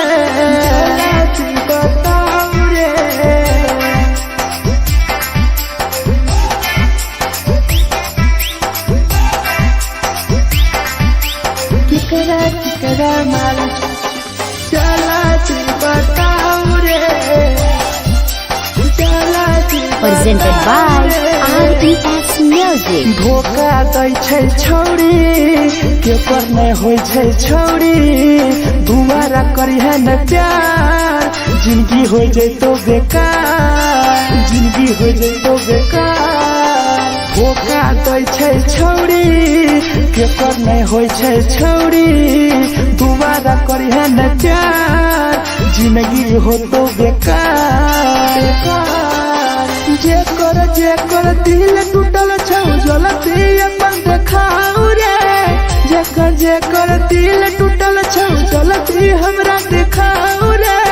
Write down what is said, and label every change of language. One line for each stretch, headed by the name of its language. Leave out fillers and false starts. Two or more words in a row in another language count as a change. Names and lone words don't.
Angika: जला दी बताऊ रे। केकरा माल जला दी बताऊ रे।
English: Presented by RES Music.
Angika: धोखा दै छै छौरी के पर नहीं होय छै छौरी। दुबारा करिहे न प्यार जिंदगी हो जैतो बेकार। जिंदगी हो जैतो बेकार। धोखा दै छै छौरी के पर नहीं होय छै छौरी। दुबारा करिहे न प्यार जिंदगी हो तो बेकार। जेकर दिल टूटल छौ जलती अपन देखाऊ रे। जेकर दिल टूटल छौ जलती हमरा देखाऊ रे।